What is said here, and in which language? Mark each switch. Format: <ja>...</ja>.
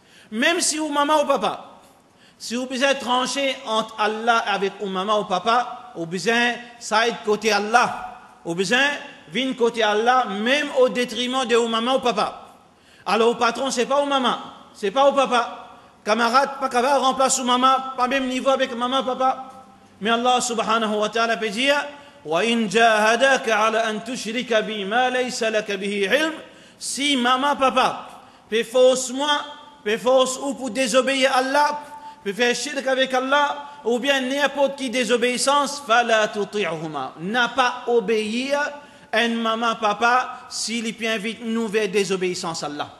<fr>Même si ou maman ou papa, si vous besoin trancher entre Allah avec ou maman ou papa, vous besoin ça être côté Allah, vous besoin venir côté Allah même au détriment de ou maman ou papa. Alors au patron c'est pas ou maman, c'est pas au papa. Camarade, pas capable remplacer maman, pas même niveau avec maman, papa. Mais Allah subhanahu wa ta'ala peut dire</fr> <ar>وَإِنْ جَاهَدَاكَ عَلَى أَن تُشْرِكَ بِي مَا لَيْسَ لَكَ بِهِ عِلْمٍ.</ar> <fr>Si maman, papa, peut force moi, peut force ou pour désobéir à Allah, peut faire shirk avec Allah, ou bien n'importe qui désobéissance,</fr> <ar>فَلَا تُطِعْهُمَا.</ar> <fr>N'a pas obéir à une maman, papa, s'il peut invite une nouvelle désobéissance à Allah.</fr>